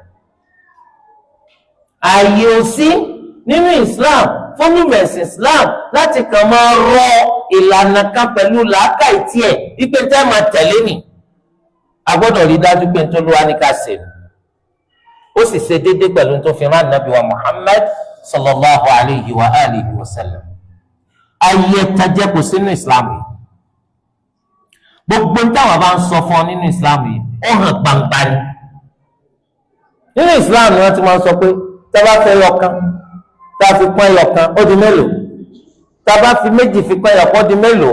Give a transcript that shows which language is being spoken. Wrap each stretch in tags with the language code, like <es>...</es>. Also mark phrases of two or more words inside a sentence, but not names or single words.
<yo>ààyè ò sí nínú Islam fún olùmẹ̀sìn Islam láti kàn máa rọ ìlànà kan pẹ̀lú làákàyè tiẹ̀ wípé tẹ́ máa tẹ̀lé nì. a gbọ́dọ̀ rí dájú pé nítorúwá ní ká ṣe ó sì ṣe déédéé pẹ̀lú tó fi rán Ànábì wa Muhammad</yo> <ar>صلى الله عليه وآله وسلم.</ar> <yo>ayé tajẹ́ kò sínú Islam yìí. gbogbo táwọn bá ń sọ fún ọ nínú Islam yìí ó hàn gbangba ni. nínú Islam ni wọ́n ti máa ń sọ pé tá a bá fẹ́ yọkan tá a fi pọ́n yọkan ó di mélòó, tá a bá fi méjì fi pọ́n yọkan ó di mélòó.</yo>